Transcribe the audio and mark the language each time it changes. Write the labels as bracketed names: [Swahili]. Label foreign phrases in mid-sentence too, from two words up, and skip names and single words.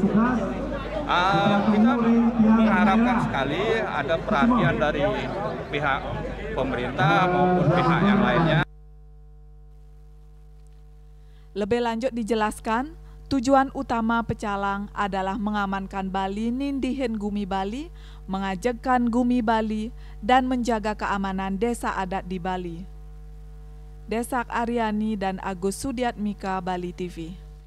[Indonesian] Kita mengharapkan sekali ada perhatian dari pihak pemerintah maupun pihak yang lainnya. Lebih lanjut dijelaskan, tujuan utama pecalang adalah mengamankan Bali [Balinese] nindihin Gumi Bali, [Indonesian] mengajakkan Gumi Bali, dan menjaga keamanan desa adat di Bali. Desak Aryani dan Agus Sudiatmika, Bali TV.